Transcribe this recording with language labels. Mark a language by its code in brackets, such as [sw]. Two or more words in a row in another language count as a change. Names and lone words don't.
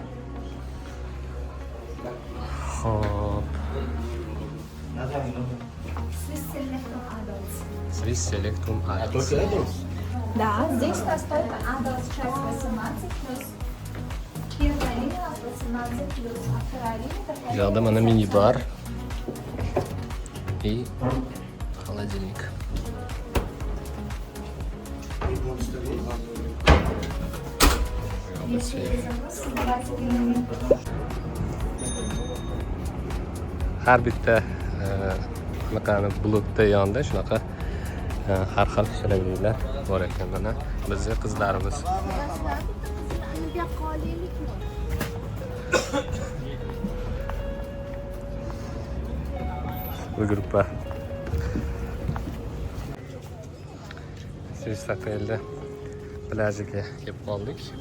[uz] Xo'p, [ru] Swiss Selectum Adults. Swiss Selectum Adults. Да, здесь у нас только Adults часть 18 плюс первая линия у нас 18 плюс, а вторая линия такая... [uz] Bu yoqda mana mini bar [ru] и холодильник. Если есть вопросы, задавайте мне. [uz] Har bitta bunaqani blokda yonida shunaqa har xil shirinliklar bor ekan. Mana bizning qizlarimiz bu gruppa Swiss Hotel'da plajiga kelib qoldik.